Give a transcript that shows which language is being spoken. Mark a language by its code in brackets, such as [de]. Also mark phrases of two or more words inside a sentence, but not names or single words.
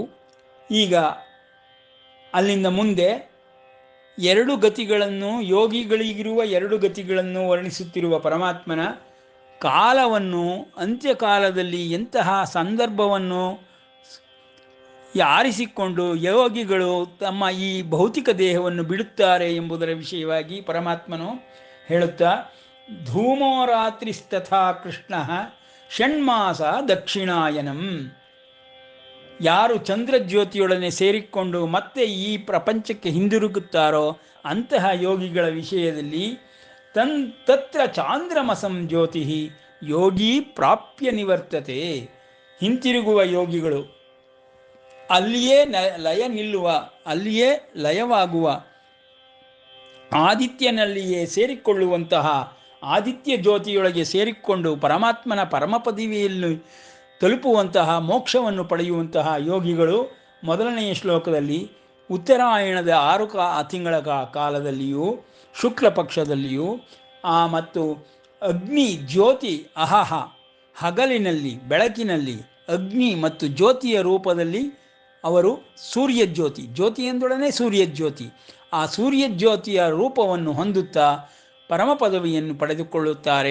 [kn] ಈಗ ಅಲ್ಲಿಂದ ಮುಂದೆ 2 ಗತಿಗಳನ್ನು, ಯೋಗಿಗಳಿಗಿರುವ 2 ಗತಿಗಳನ್ನು ವರ್ಣಿಸುತ್ತಿರುವ ಪರಮಾತ್ಮನ ಕಾಲವನ್ನು, ಅಂತ್ಯಕಾಲದಲ್ಲಿ ಎಂತಹ ಸಂದರ್ಭವನ್ನು ಆರಿಸಿಕೊಂಡು ಯೋಗಿಗಳು ತಮ್ಮ ಈ ಭೌತಿಕ ದೇಹವನ್ನು ಬಿಡುತ್ತಾರೆ ಎಂಬುದರ ವಿಷಯವಾಗಿ ಪರಮಾತ್ಮನು ಹೇಳುತ್ತಾ, [sa] ಧೂಮೋ ರಾತ್ರಿಸ್ತಥಾ ಕೃಷ್ಣ ಷಣ್ಮಾಸ ದಕ್ಷಿಣಾಯನಂ. [kn] ಯಾರು ಚಂದ್ರಜ್ಯೋತಿಯೊಡನೆ ಸೇರಿಕೊಂಡು ಮತ್ತೆ ಈ ಪ್ರಪಂಚಕ್ಕೆ ಹಿಂದಿರುಗುತ್ತಾರೋ ಅಂತಹ ಯೋಗಿಗಳ ವಿಷಯದಲ್ಲಿ [sa] ತತ್ರ ಚಾಂದ್ರಮಸಂ ಜ್ಯೋತಿ ಯೋಗಿ ಪ್ರಾಪ್ಯ ನಿವರ್ತತೆ. [kn] ಹಿಂತಿರುಗುವ ಯೋಗಿಗಳು ಅಲ್ಲಿಯೇ ಅಲ್ಲಿಯೇ ಲಯವಾಗುವ, ಆದಿತ್ಯನಲ್ಲಿಯೇ ಸೇರಿಕೊಳ್ಳುವಂತಹ, ಆದಿತ್ಯ ಜ್ಯೋತಿಯೊಳಗೆ ಸೇರಿಕೊಂಡು ಪರಮಾತ್ಮನ ಪರಮಪದವಿಯಲ್ಲಿ ತಲುಪುವಂತಹ, ಮೋಕ್ಷವನ್ನು ಪಡೆಯುವಂತಹ ಯೋಗಿಗಳು ಮೊದಲನೆಯ ಶ್ಲೋಕದಲ್ಲಿ ಉತ್ತರಾಯಣದ 6 ತಿಂಗಳ ಕಾಲದಲ್ಲಿಯೂ, ಶುಕ್ಲ ಪಕ್ಷದಲ್ಲಿಯೂ ಮತ್ತು ಅಗ್ನಿ ಜ್ಯೋತಿ ಅಹಹ ಹಗಲಿನಲ್ಲಿ, ಬೆಳಕಿನಲ್ಲಿ ಅಗ್ನಿ ಮತ್ತು ಜ್ಯೋತಿಯ ರೂಪದಲ್ಲಿ ಅವರು ಸೂರ್ಯಜ್ಯೋತಿ, ಜ್ಯೋತಿ ಎಂದೊಡನೆ ಸೂರ್ಯಜ್ಯೋತಿ, ಆ ಸೂರ್ಯಜ್ಯೋತಿಯ ರೂಪವನ್ನು ಹೊಂದುತ್ತಾ ಪರಮ ಪದವಿಯನ್ನು ಪಡೆದುಕೊಳ್ಳುತ್ತಾರೆ.